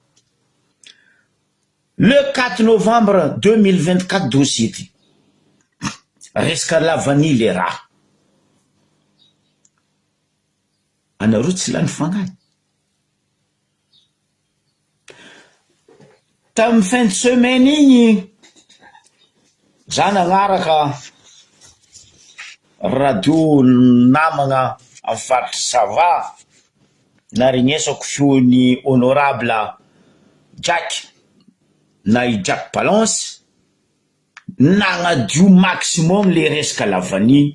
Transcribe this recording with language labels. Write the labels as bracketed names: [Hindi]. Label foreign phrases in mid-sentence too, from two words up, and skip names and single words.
[French] Le 4 novembre 2024 dossier ty. [Malagasy] Resaka lavany le raha. Anareo tsy lany fagnahy. Tamin'ny [French] fin de semaine [Malagasy] igny, za nagnaraka radio namagna amin'ny faritry Sava, naregnesako feon'ny honorable Jack, na i Jack Palance, nagnadio maximum le resaka lavany.